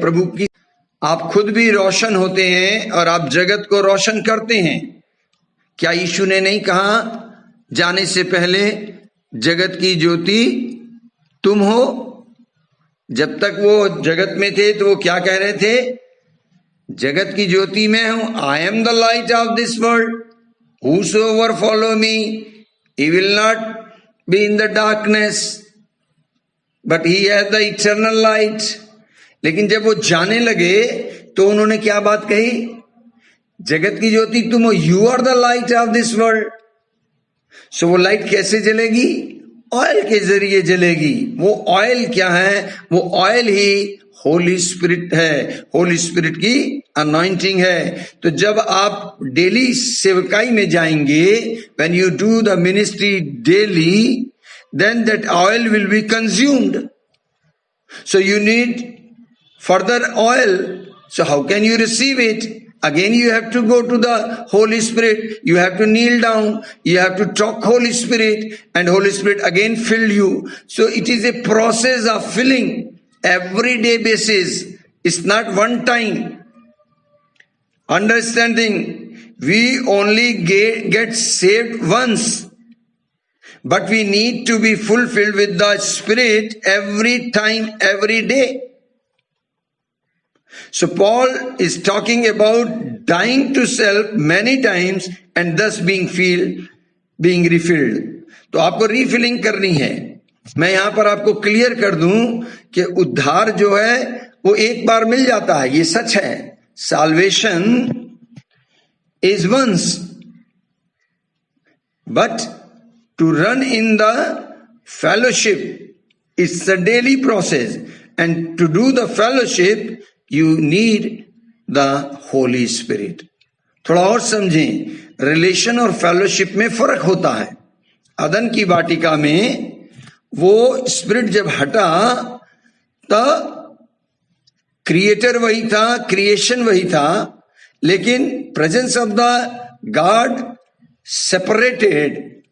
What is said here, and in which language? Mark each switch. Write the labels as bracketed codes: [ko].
[hi] प्रभु की, आप खुद भी रोशन होते हैं और आप जगत को रोशन करते हैं। क्या यीशु ने नहीं कहा जाने से पहले जगत की ज्योति तुम हो? जब तक वो जगत में थे तो वो क्या कह रहे थे? जगत की ज्योति मैं हूं, [en] I am the light of this world, whosoever follow me he will not be in the darkness but he has the eternal light। [hi] लेकिन जब वो जाने लगे तो उन्होंने क्या बात कही? जगत की ज्योति तुम हो, [en] You are the light of this world. So [hi] वो लाइट कैसे जलेगी? ऑयल के जरिए जलेगी। वो ऑयल क्या है? वो ऑयल ही होली स्पिरिट है, होली स्पिरिट की अनॉइंटिंग है। तो जब आप डेली सेवकाई में जाएंगे, [en] When you do the ministry daily, then that oil will be consumed. So you need further oil. So how can you receive it? Again you have to go to the Holy Spirit. You have to kneel down. You have to talk Holy Spirit, and Holy Spirit again fill you. So it is a process of filling, everyday basis. It's not one time. Understanding, we only get saved once. But we need to be fulfilled with the Spirit every time, every day. So Paul is talking about dying to self many times and thus being refilled. [hi] तो आपको refilling करनी है। मैं यहां पर आपको clear कर दूं कि उद्धार जो है वो एक बार मिल जाता है, ये सच है। [en] Salvation is once, but to run in the fellowship, it's a daily process, and to do the fellowship you need the Holy Spirit. [hi] थोड़ा और समझें, रिलेशन और फेलोशिप में फर्क होता है। अदन की वाटिका में वो स्पिरिट जब हटा तो क्रिएटर वही था, क्रिएशन वही था, लेकिन [en] Presence of the God separated.